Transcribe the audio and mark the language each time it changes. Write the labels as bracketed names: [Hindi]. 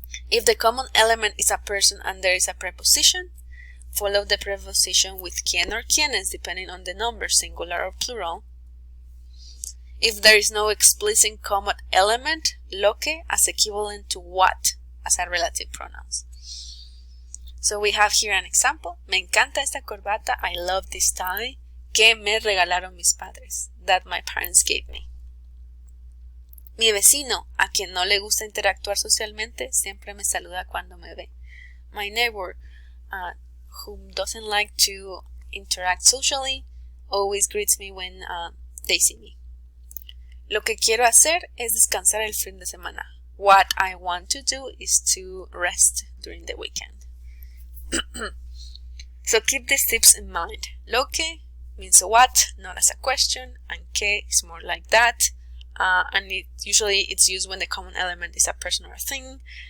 [English] If the common element is a person and there is a preposition, follow the preposition with quien or quienes, depending on the number, singular or plural. If there is no explicit common element, lo que as equivalent to what as a relative pronouns. So we have here an example. [Spanish] Me encanta esta corbata. [English] I love this tie. [Spanish] Que me regalaron mis padres. [English] That my parents gave me. [Spanish] Mi vecino, a quien no le gusta interactuar socialmente, siempre me saluda cuando me ve. [English] My neighbor, who doesn't like to interact socially, always greets me when they see me. [Spanish] Lo que quiero hacer es descansar el fin de semana. [English] What I want to do is to rest during the weekend. So keep these tips in mind. Lo que means what, not as a question, and que is more like that. And usually it's used when the common element is a person or a thing.